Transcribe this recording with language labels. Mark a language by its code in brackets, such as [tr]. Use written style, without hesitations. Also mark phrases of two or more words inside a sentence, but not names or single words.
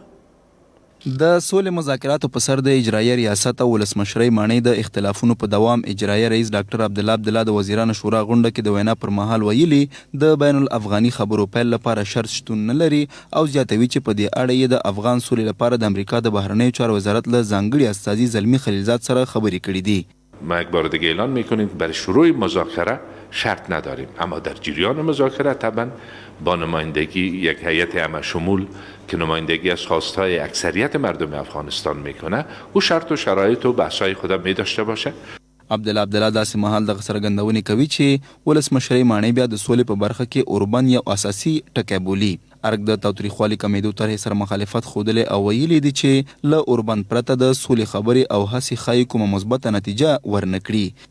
[ps] د سولې مذاکراتو په سر د اجرایه ریاست او ولسمشرۍ ماڼۍ د اختلافونو په دوام اجرایه رئیس ډاکټر عبدالله د وزیرانو شورا غونډه کې د وینا پر مهال ویلي د بین الافغاني خبرو پیل لپاره شرط شتون نه لري او زیاتوي چې په دې اړه یې د افغان سولې لپاره د امریکا د بهرنیو چارو وزارت له ځانګړي استازي زلمي خلیلزاد سره خبرې کړې دي. [fa] ما یک بار دیگه اعلان میکنیم برای شروع مذاکره شرط نداریم، اما در جریان مذاکره طبعا با نمایندگی یک هیئت همه شمول که نمایندگی از خواستهای اکثریت مردم افغانستان میکنه او شرط و شرایط و بحثای خودم می داشته باشه. [ps] عبدالله داسې مهال دغه څرګندونې کوي چې ولسمشرۍ ماڼۍ بیا د سولې په برخه کې اوربند یو اساسي ټکی بولي. ارګ د تاوتریخوالي کمیدو طرحې سره مخالفت ښودلی او ویلي دي چې له اوربند پرته د سولې خبرې او هڅې ښایي کومه مثبته نتیجه ورنه کړي.